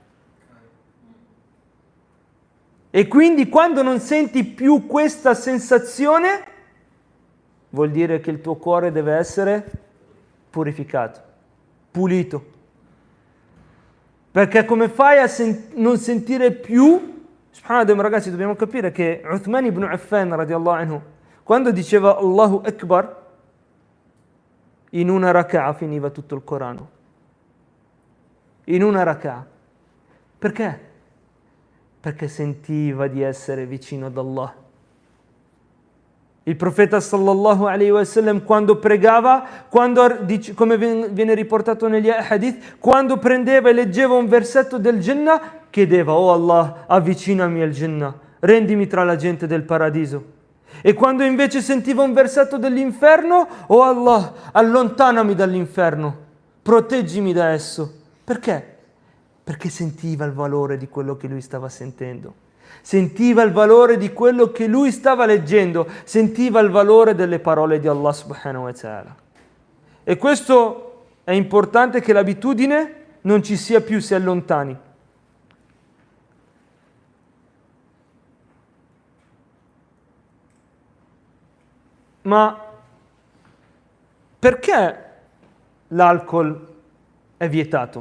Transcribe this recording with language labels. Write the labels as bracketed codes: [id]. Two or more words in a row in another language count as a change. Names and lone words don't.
[it] E quindi quando non senti più questa sensazione, vuol dire che il tuo cuore deve essere purificato, pulito. Perché come fai a non sentire più? Subhanallah, ragazzi, dobbiamo capire che Uthman ibn Affan [ar] رضي الله عنه, [it] quando diceva [ar] الله أكبر, [it] in una raka'a finiva tutto il Corano. In una raka'a. Perché? Perché sentiva di essere vicino ad Allah. Il profeta [ar] صلى الله عليه وسلم [it] quando pregava, come viene riportato negli hadith, quando prendeva e leggeva un versetto del Jannah, chiedeva: oh Allah, avvicinami al Jannah, rendimi tra la gente del paradiso. E quando invece sentiva un versetto dell'inferno: oh Allah, allontanami dall'inferno, proteggimi da esso. Perché? Perché sentiva il valore di quello che lui stava sentendo. Sentiva il valore di quello che lui stava leggendo, sentiva il valore delle parole di Allah [ar] سبحانه وتعالى. [it] E questo è importante, che l'abitudine non ci sia più, si allontani. Ma perché l'alcol è vietato?